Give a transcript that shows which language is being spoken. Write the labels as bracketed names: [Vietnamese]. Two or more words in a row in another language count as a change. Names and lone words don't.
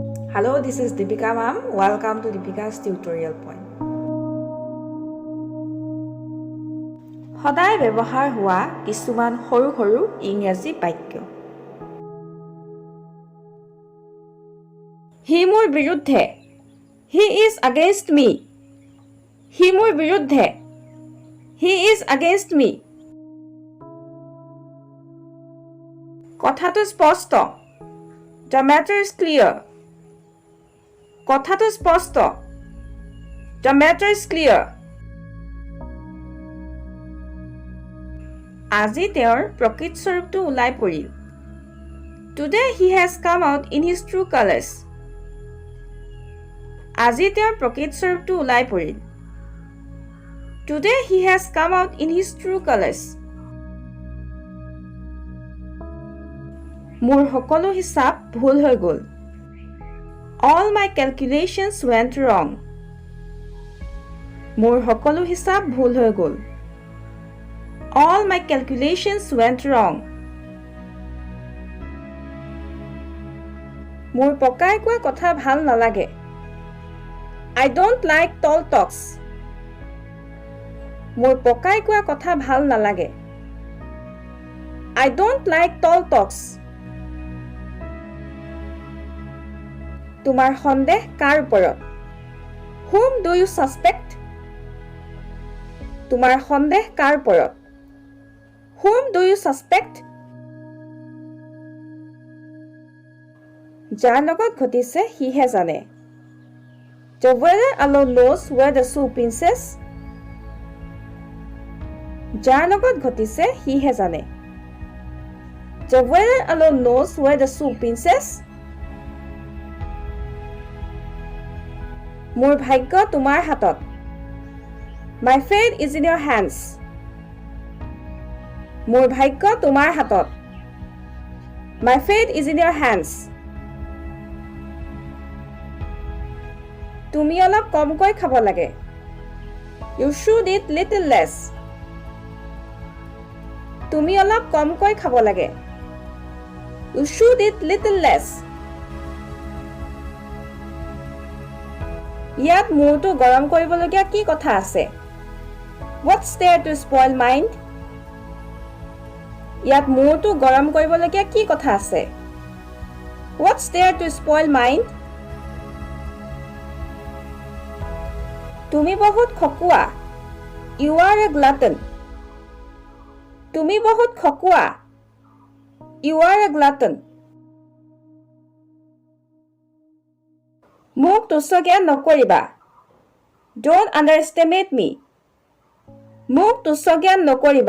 [English] Hello, this is Deepika ma'am. Welcome to Deepika's tutorial point. [Assamese] সদায় ব্যৱহাৰ হোৱা কিছুমান সৰু সৰু ইংৰাজী বাক্য। হি মোৰ বিৰুদ্ধে। [English] He is against me. [Assamese] হি মোৰ বিৰুদ্ধে। [English] He is against me. [Assamese] কথাটো স্পষ্ট। [English] The matter is clear. [Assamese] কথাটো স্পষ্ট। [English] The matter is clear. [Assamese] আজি তেওঁৰ প্ৰকৃত স্বৰূপটো ওলাই পৰিল। [English] Today he has come out in his true colors. [Assamese] আজি তেওঁৰ প্ৰকৃত স্বৰূপটো ওলাই পৰিল। [English] Today he has come out in his true colors. [Assamese] মোৰ সকলো হিচাপ ভুল হৈ গ'ল। [English] All my calculations went wrong. [Assamese] মোৰ সকলো হিচাপ ভুল হৈ গ'ল। [English] All my calculations went wrong. [Assamese] মোৰ পকাই কোৱা কথা ভাল নালাগে। [English] I don't like tall talks. [Assamese] মোৰ পকাই কোৱা কথা ভাল নালাগে। [English] I don't like tall talks. [Assamese] তোমাৰ সন্দেহ কাৰ ওপৰত? [English] Whom do you suspect? [Assamese] তোমাৰ সন্দেহ কাৰ ওপৰত? [English] Whom do you suspect? [Assamese] যাৰ লগত ঘটিছে সিহে জানে। [English] The weather alone knows where the shoe pinches. [Assamese] যাৰ লগত ঘটিছে সিহে জানে। [English] The weather alone knows where the shoe pinches. [Assamese] মোৰ ভাগ্য তোমাৰ হাতত। [English] My fate is in your hands. [Assamese] মোৰ ভাগ্য তোমাৰ হাতত। [English] My fate is in your hands. [Assamese] তুমি অলপ কমকৈ খাব লাগে। [English] You should eat little less. [Assamese] তুমি অলপ কমকৈ খাব লাগে। [English] You should eat little less. [Assamese] ইয়াত মূৰটো গৰম কৰিবলগীয়া কি কথা আছে? [English] What's there to spoil mind? [Assamese] ইয়াত মূৰটো গৰম কৰিবলগীয়া কি কথা আছে? [English] What's there to spoil mind? [Assamese] তুমি বহুত খকুৱা। [English] You are a glutton. [Assamese] তুমি বহুত খকুৱা। [English] You are a glutton. [Assamese] মোক তুচ্ছ জ্ঞান নকৰিবা। [English] Don't underestimate me. [Assamese] মোক তুচ্ছ জ্ঞান নকৰিবা।